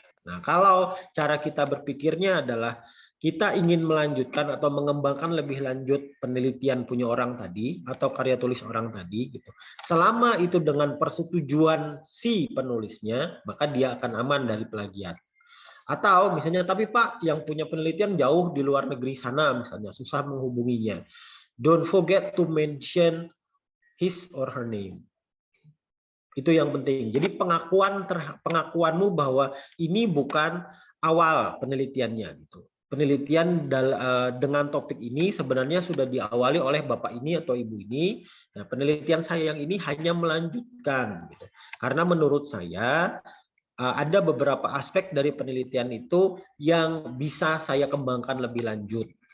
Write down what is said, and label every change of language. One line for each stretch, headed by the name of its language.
Indonesian: Nah, kalau cara kita berpikirnya adalah kita ingin melanjutkan atau mengembangkan lebih lanjut penelitian punya orang tadi atau karya tulis orang tadi gitu. Selama itu dengan persetujuan si penulisnya, maka dia akan aman dari plagiat. Atau misalnya, tapi Pak yang punya penelitian jauh di luar negeri sana misalnya, susah menghubunginya.
English: Don't forget to mention his or her name.
Indonesian: Itu yang penting. Jadi pengakuanmu bahwa ini bukan awal penelitiannya gitu. Penelitian dengan topik ini sebenarnya sudah diawali oleh Bapak ini atau Ibu ini. Nah, penelitian saya yang ini hanya melanjutkan gitu. Karena menurut saya ada beberapa aspek dari penelitian itu yang bisa saya kembangkan lebih lanjut.